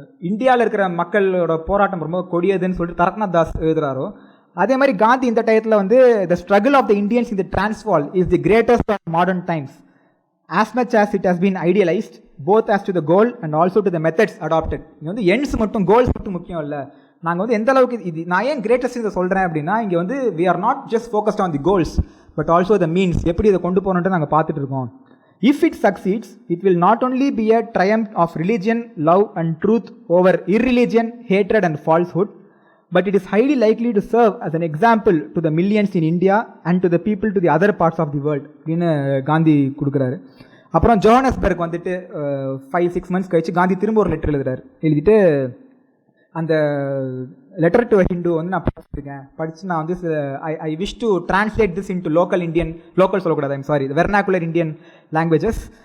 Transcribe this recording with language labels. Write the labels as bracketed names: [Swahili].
[Tamil] இந்தியாவில் இருக்கிற மக்களோட போராட்டம் ரொம்ப கொடியதுன்னு சொல்லிட்டு தரக்நாத் தாஸ் எழுதுகிறாரோ, அதே மாதிரி காந்தி இந்த டயத்தில் வந்து [English] The struggle of the Indians in the Transvaal is the greatest of modern times as much as it has been idealised both as to the goal and also to the methods adapted. [Tamil] இது வந்து எண்ட்ஸ் மட்டும் goals மட்டும் முக்கியம் இல்லை. நாங்கள் வந்து எந்த அளவுக்கு இது நான் ஏன் கிரேட்டஸ்ட் இதை சொல்கிறேன் அப்படின்னா, இங்கே வந்து [English] we are not just focused on the goals but also the means, [Tamil] எப்படி இதை கொண்டு போகணுன்ட்டு நாங்கள் பார்த்துட்டு இருக்கோம். [English] if it succeeds it will not only be a triumph of religion, love and truth over irreligion, hatred and falsehood, but it is highly likely to serve as an example to the millions in India and to the people to the other parts of the world [Tamil] அப்படின்னு காந்தி கொடுக்குறாரு. அப்புறம் Johannesburg வந்துட்டு 5-6 months கழிச்சு காந்தி திரும்ப ஒரு letter எழுதிட்டு அந்த letter to Hindu வந்து நான் படிச்சிருக்கேன். படித்து நான் வந்து [English] I wish to translate this into local Indian, [Tamil] local சொல்லக்கூடாது, [English] I'm sorry, vernacular Indian languages.